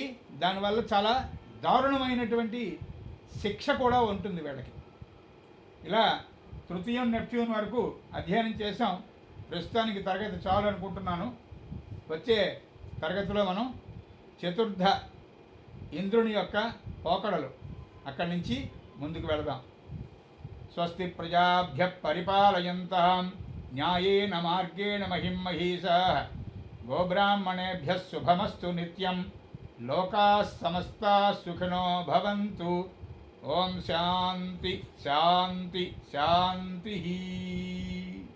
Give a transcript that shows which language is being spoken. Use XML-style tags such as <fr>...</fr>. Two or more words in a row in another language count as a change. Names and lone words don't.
<te>దానివల్ల చాలా దారుణమైనటువంటి శిక్ష కూడా ఉంటుంది వీళ్ళకి. ఇలా తృతీయం నెప్ట్యూన్ వరకు అధ్యయనం చేసాం. ప్రస్తుతానికి తరగతి చాలు అనుకుంటున్నాను. వచ్చే తరగతిలో మనం చతుర్థ ఇంద్రుని యొక్క పోకడలు అక్కడి నుంచి ముందుకు వెళదాం.</te> <sa>స్వస్తి ప్రజాభ్య పరిపాలయంతాం న్యాయేన మార్గేణ మహిం మహీషాః గోబ్రాహ్మణేభ్య శుభమస్తు నిత్యం లోకాః సమస్తాః సుఖినో భవంతు. ఓం శాంతి శాంతి శాంతి.</sa>